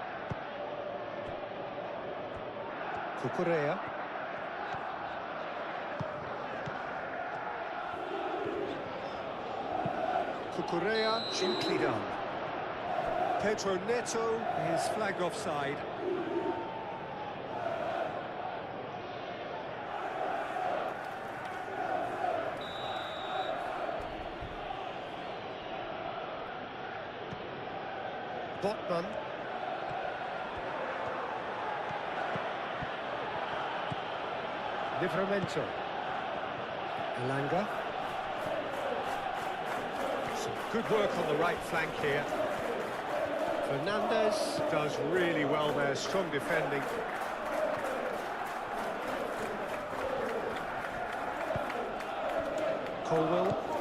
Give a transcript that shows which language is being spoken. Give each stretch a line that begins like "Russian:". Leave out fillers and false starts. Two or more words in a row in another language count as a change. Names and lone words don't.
English: Cucurella. Cucurella, gently done. Pedro Neto is flagged offside. Botman. Livramento. Elanga. Some good work on the right flank here. Fernandez does really well there, strong defending. Colwell.